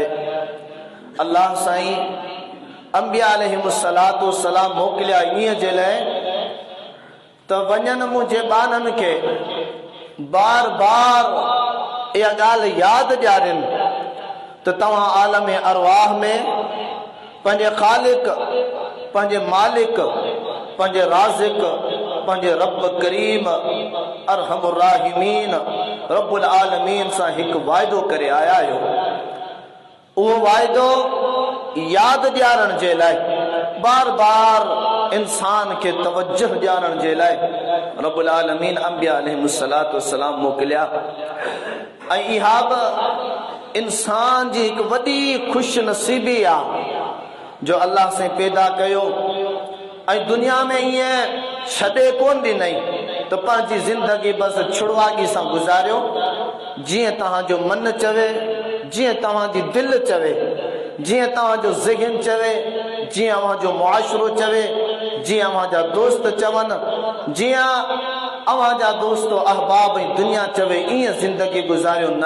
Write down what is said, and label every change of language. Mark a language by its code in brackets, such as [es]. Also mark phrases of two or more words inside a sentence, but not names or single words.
[sd] अल्लाह साईं अंबिया [ar] عليهم الصلاة والسلام [sd] मोकिलिया ईअं जे लाइ त वञनि मुंहिंजे ॿारनि खे बार बार इहा ॻाल्हि यादि ॾियारिन त तव्हां आलम अरवाह में पंहिंजे ख़ालिक, पंहिंजे मालिक, पंहिंजे राज़िक, पंहिंजे रब करीम [ar] أرحم الراحمين رب العالمين [sd] सां हिकु वाइदो करे आया आहियो। उहो वाइदो यादि ॾियारण जे लाइ, बार बार इंसान के तवज्जो ॾियारण जे लाइ [ar] رب العالمين [sd] अंबिया [ar] عليهم الصلاة والسلام [sd] मोकिलिया। ऐं इहा बि इंसान जी हिकु वॾी खुश नसीबी आहे जो अल्लाह सां पैदा कयो ऐं दुनिया में ईअं छॾे कोन ॾिनई त पंहिंजी ज़िंदगी बसि छुड़वागी सां गुज़ारियो, जीअं तव्हांजो मन चवे, जीअं तव्हांजी दिलि चवे, जीअं तव्हांजो ज़हन चवे, जीअं अव्हांजो मुआशिरो चवे, जीअं अव्हांजा दोस्त चवनि, जीअं अव्हांजा दोस्त अहबाब ऐं दुनिया चवे, ईअं ज़िंदगी गुज़ारियो न।